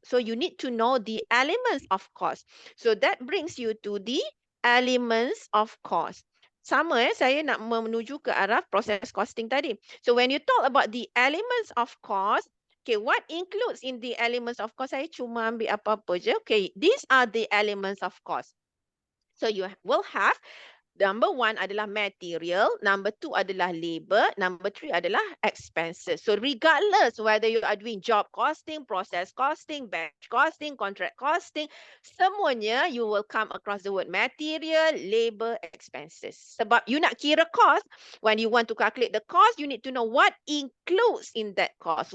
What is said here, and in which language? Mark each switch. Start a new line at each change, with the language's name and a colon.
English: So, you need to know the elements of cost. So, that brings you to the elements of cost.
Malay: Sama saya nak menuju ke arah proses costing tadi.
English: So, when you talk about the elements of cost, okay, what includes in the elements of cost?
Malay: Saya cuma ambil apa-apa je.
English: Okay, these are the elements of cost. So you will have number 1 adalah material, number 2 adalah labor, number 3 adalah expenses. So regardless whether you are doing job costing, process costing, batch costing, contract costing, semuanya you will come across the word material, labor, expenses.
Malay: Sebab you nak kira
English: cost, when you want to calculate the cost, you need to know what includes in that cost.